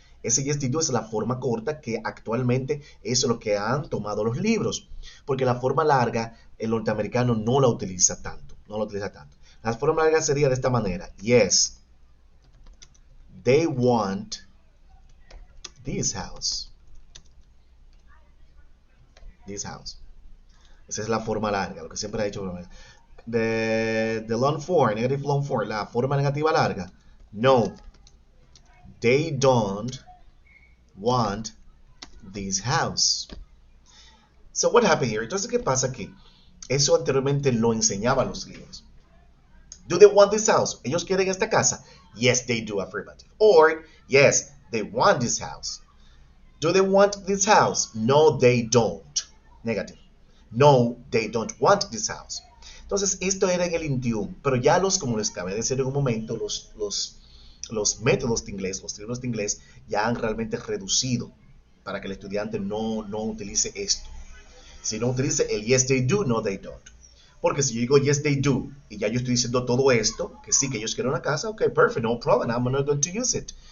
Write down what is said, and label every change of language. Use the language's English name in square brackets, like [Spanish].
[Spanish] Ese [English] yes, they do [Spanish] es la forma corta que actualmente es lo que han tomado los libros. Porque la forma larga, el norteamericano no la utiliza tanto. No la utiliza tanto. La forma larga sería de esta manera. [English] Yes, they want this house. this house. [Spanish] Esa es la forma larga, lo que siempre ha dicho. [English] The long form, negative long form, [Spanish] la forma negativa larga. [English] No, they don't want this house. So what happened here? Entonces, ¿qué pasa aquí? [Spanish] Eso anteriormente lo enseñaban los libros. [English] Do they want this house? [Spanish] ¿Ellos quieren esta casa? [English] Yes, they do, affirmative. Or, yes, they want this house. Do they want this house? No, they don't. Negative. No, they don't want this house. [Spanish] Entonces, esto era en el Indium, pero ya como les acabé de decir en un momento, los métodos de inglés, los libros de inglés, ya han realmente reducido para que el estudiante no utilice esto. Si no utilice el [English] yes, they do, no, they don't. [Spanish] Porque si yo digo [English] yes, they do, [Spanish] y ya yo estoy diciendo todo esto, que sí, que ellos quieren una casa, [English] ok, perfect, no problem, I'm not going to use it.